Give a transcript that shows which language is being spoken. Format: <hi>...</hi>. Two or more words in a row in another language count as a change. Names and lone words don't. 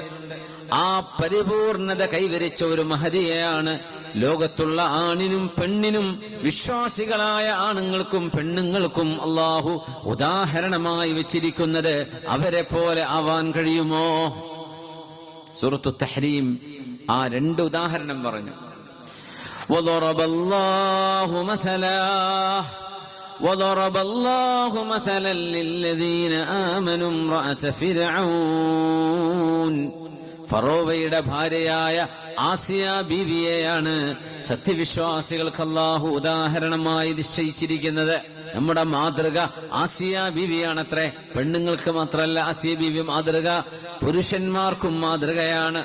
<ml>ആ പരിപൂർണത കൈവരിച്ച ഒരു മഹദിയെയാണ് ലോകത്തുള്ള ആണിനും പെണ്ണിനും, വിശ്വാസികളായ ആണുങ്ങൾക്കും പെണ്ണുങ്ങൾക്കും അള്ളാഹു ഉദാഹരണമായി വെച്ചിരിക്കുന്നത്. അവരെ പോലെ ആവാൻ കഴിയുമോ? സൂറത്തു തഹ്രീം ആ 2 ഉദാഹരണം പറഞ്ഞു.</ml> <ar>وضرب الله مثلا للذين آمنوا امرأة فرعون.</ar> <ml>ഫറോവയുടെ ഭാര്യയായ ആസിയ ബീവിയെയാണ് സത്യവിശ്വാസികൾക്ക് അല്ലാഹു ഉദാഹരണമായി നിശ്ചയിച്ചിരിക്കുന്നത്. നമ്മുടെ മാതൃക ആസിയ ബീവിയാണത്രേ. പെണ്ണുങ്ങൾക്ക് മാത്രമല്ല ആസിയ ബീവി മാതൃക, പുരുഷന്മാർക്കും മാതൃകയാണ്.</ml>